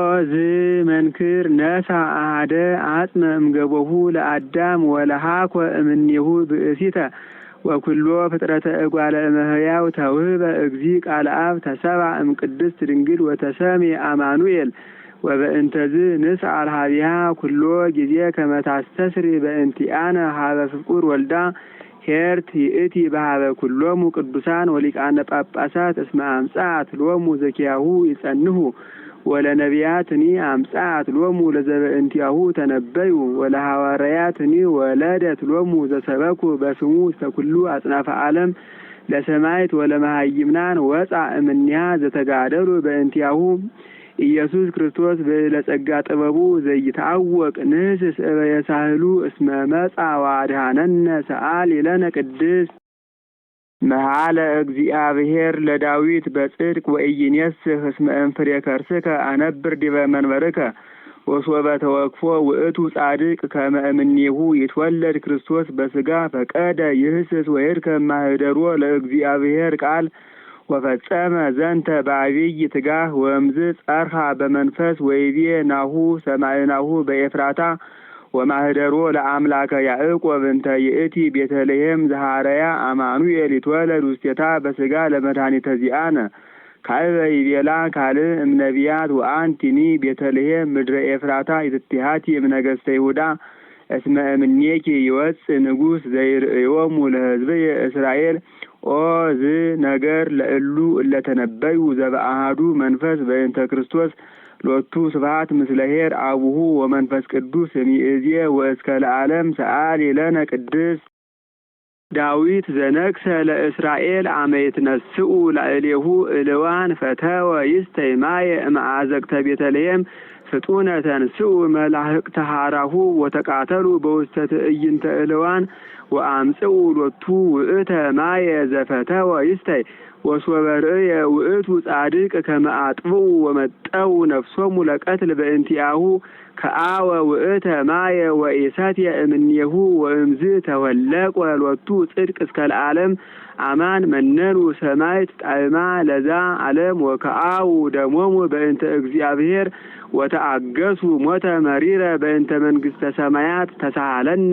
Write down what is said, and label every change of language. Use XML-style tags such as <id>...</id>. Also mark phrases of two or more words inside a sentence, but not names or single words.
<gez>ዝመንክር ነሣ አሐደ አጽመ እምገቦሁ ለአዳም ወለሃኮ እምኔሁ ብእሲተ ወኩሎ ፍጥረተ እጓለ እመሕያው ተውህበ እግዚእ ቃለ አብ ተሰብአ እምቅድስት ድንግል ወተሰምየ አማኑኤል ወበእንተዝ ንስአል ኀቤሃ ኩሎ ጊዜ ከመ ታስተስሪ በእንቲአነ ኀበ ፍቁር ወልዳ ኄርት ይእቲ በኀበ ኩሎሙ ቅዱሳን ወሊቃነ ጳጳሳት እስመ አምጽአት ሎሙ ዘኪያሁ ይጸንሁ ወለነቢያትኒ አምጽአት ሎሙ ለዘበእንቲአሁ ተነበዩ ወለሐዋርያትኒ ወለደት ሎሙ ዘሰበኩ በስሙ እስከ ኩሉ አጽናፈ ዓለም ለሰማዕት ወለመሃይምናን ወፃ እምኔሃ ዘተጋደሉ በእንቲአሁ ኢየሱስ ክርስቶስ በለጸጋ ጥበቡ ዘይታወቅ ንህስስ እበየሳህሉ እስመ መጽአ ወአድኀነነ ሰአሊ ለነ ቅድስት መሐለ እግዚአብሔር ለዳዊት በጽድቅ ወኢይኔስህ እስመ እምፍሬ ከርስከ አነብር ዲበ መንበርከ ወሶበ ተወክፎ ውእቱ ጻድቅ ከመ እምኔሁ ይትወለድ ክርስቶስ በሥጋ ፈቀደ ይህስስ ወይርከብ ማኅደሮ ለእግዚአብሔር ቃል ወፈጸመ ዘንተ በዐቢይ ትጋህ ወእምዝ ጸርሐ በመንፈስ ወይቤ ናሁ ሰማዕናሁ በኤፍራታ ወማኅደሮ ለአምላከ ያዕቆብ እንተ ይእቲ ቤተልሔም ዘሐረያ አማኑኤል ይትወለድ ውስቴታ በሥጋ ለመድኃኒተ ዚአነ ካዕበ ይቤላ ካልእ እምነቢያት ወአንቲኒ ቤተልሔም ምድረ ኤፍራታ ይትቲሃቲ እምነገሥተ ይሁዳ እስመ እምኔኪ ይወፅእ ንጉሥ ዘይርእዮሙ ለሕዝብየ እስራኤል ኦ ዝነገር ለእሉ እለተነበዩ ዘበአሐዱ መንፈስ በእንተ ክርስቶስ ሎቱ ስብሐት ምስለ ኄር አቡሁ ወመንፈስ ቅዱስ እምይእዜ ወእስከ ለዓለም ሰአሊ ለነ ቅድስት። ዳዊት ዘነግሰ ለእስራኤል አመ ይትነስኡ ላዕሌሁ እልዋን ፈተወ ይስተይ ማየ እምአዘቅተ ቤተልሔም ፍጡነ ተንስኡ መላእክተ ሐራሁ ወተቃተሉ በውስተ ትዕይንተ እልዋን ወአምጽኡ ሎቱ ውእተ ማየ ዘፈተወ ይስተይ ወሶበ ርእየ ውእቱ ጻድቅ ከመ አጥብኡ ወመጠው ነፍሶሙ ለቀትል በእንቲአሁ ከአወ ውእተ ማየ ወኢሰትየ እምኔሁ ወእምዝ ተወለቆ ሎቱ ጽድቅ እስከ ለዓለም አማን መነኑ ሰማይት ጣዕማ ለዛ ዓለም ወከአው ደሞሙ በእንተ እግዚአብሔር ወተአገሱ ሞተ መሪረ በእንተ መንግሥተ ሰማያት ተሳሃለነ</gez>